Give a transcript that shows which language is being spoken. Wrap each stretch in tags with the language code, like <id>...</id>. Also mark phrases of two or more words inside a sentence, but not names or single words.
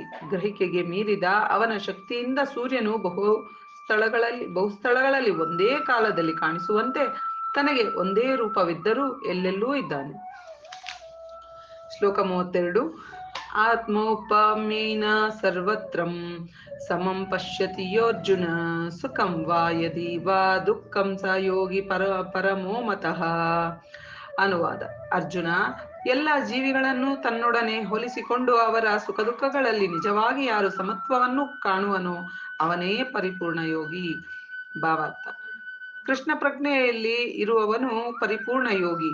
<kn>ಗ್ರಹಿಕೆಗೆ ಮೀರಿದ ಅವನ ಶಕ್ತಿಯಿಂದ ಸೂರ್ಯನು ಬಹುಸ್ಥಳಗಳಲ್ಲಿ ಒಂದೇ ಕಾಲದಲ್ಲಿ ಕಾಣಿಸುವಂತೆ ತನಗೆ ಒಂದೇ ರೂಪವಿದ್ದರೂ ಎಲ್ಲೆಲ್ಲೂ ಇದ್ದಾನೆ. ಶ್ಲೋಕ 32.</kn> <sa>आत्मोपमेन सर्वत्रं समं पश्यति योर्जुन सुखं वा यदि वा दुःखं स योगी परमो मतः.</sa> <kn>ಅನುವಾದ. ಅರ್ಜುನ, ಎಲ್ಲ ಜೀವಿಗಳನ್ನು ತನ್ನೊಡನೆ ಹೋಲಿಸಿಕೊಂಡು ಅವರ ಸುಖ ದುಃಖಗಳಲ್ಲಿ ನಿಜವಾಗಿ ಯಾರು ಸಮತ್ವವನ್ನು ಕಾಣುವನೋ ಅವನೇ ಪರಿಪೂರ್ಣ ಯೋಗಿ. ಭಾವಾರ್ಥ. ಕೃಷ್ಣ ಪ್ರಜ್ಞೆಯಲ್ಲಿ ಇರುವವನು ಪರಿಪೂರ್ಣ ಯೋಗಿ.</kn>